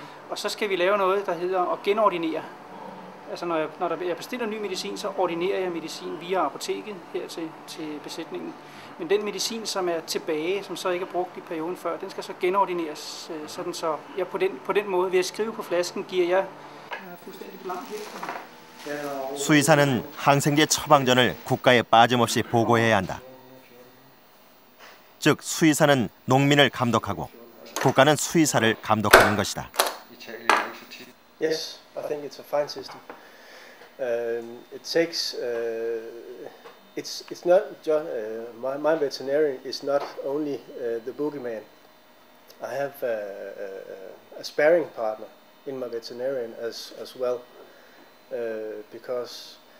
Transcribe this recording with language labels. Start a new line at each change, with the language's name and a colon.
Danish: Og så skal vi lave noget, der hedder at genordinere. Altså når jeg bestiller ny medicin, så ordinerer jeg medicin via apoteket her til besætningen. Men den medicin, som er tilbage, som så ikke er brugt i perioden før, den skal så genordineres, sådan så jeg på den måde, ved at skrive på flasken, giver jeg fuldstændig blank her.
Korean: 수의사는 항생제 처방 전을 국가에 빠짐없이 보고해야 한다. 즉 수의사는 농민을 감독하고 국가는 수의사를 감독하는 것이다.
English: Yes, I think it's a fine system. It takes it's not just my veterinarian is not only the boogeyman. I have a sparring partner in my veterinarian as well, because